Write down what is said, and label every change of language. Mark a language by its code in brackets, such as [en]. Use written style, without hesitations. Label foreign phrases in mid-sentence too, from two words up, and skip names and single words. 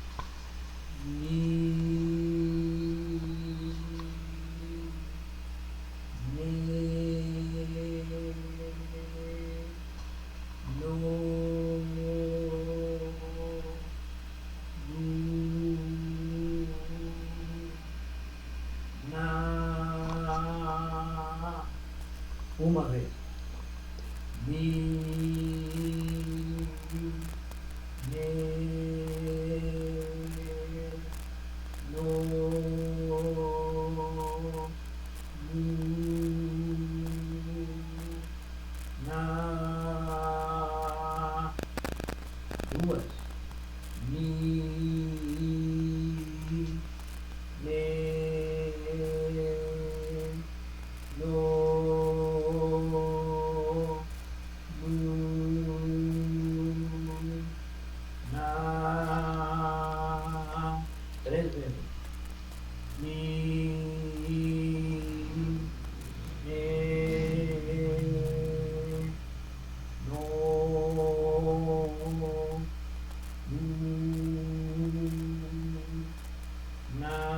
[pt] Ni, Ne, No, Nu, Na. Uma vez. Mi, Ne, No, Nu, Na. Duas. Mi, Ne, No, Nu, Na. Três vezes. Mi, Ne, No, Nu, Na.